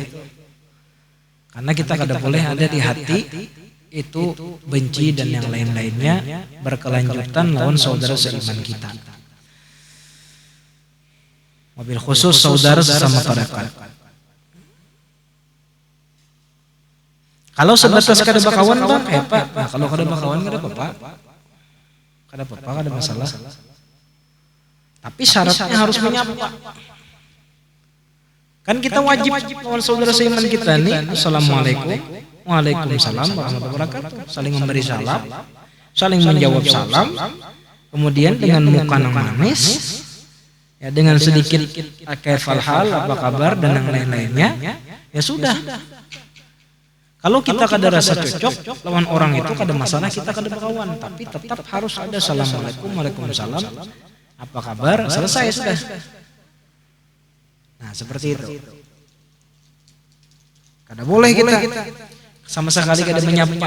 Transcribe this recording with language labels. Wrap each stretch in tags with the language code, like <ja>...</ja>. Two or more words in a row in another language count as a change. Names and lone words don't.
<bjn>Karena kita kada boleh ada di hati itu benci dan yang lain-lainnya berkelanjutan lawan saudara seiman kita.</bjn> <ar>وبالخصوص</ar> <id>saudara sesama tarekat.</id> <bjn>Kalau sebatas kada bakawan bang, Pak. Nah, kalau kada bakawan kada apa-apa. Kada apa-apa, kada masalah.</bjn> <id>Tapi syaratnya harus menyapa.</id> <bjn>Kan kita wajib lawan saudara seiman kita nih, assalamualaikum,</bjn> <ar>وعليكم السلام ورحمة الله وبركاته.</ar> <id>Saling memberi salam, saling menjawab salam. Kemudian dengan muka yang manis, ya dengan sedikit</id> <ar>كيف الحال,</ar> <id>apa kabar dan yang lain-lainnya, ya sudah.</id> <bjn>Kalau kita kada rasa cocok lawan orang itu kada masalah, kita kada bakawan, tapi tetap harus ada</bjn> <ar>السلام عليكم، وعليكم السلام,</ar> <bjn>apa kabar, selesai sudah.</bjn> <id>Nah, seperti itu.</id> <bjn>Kada boleh kita sama sekali kada menyapa.</bjn>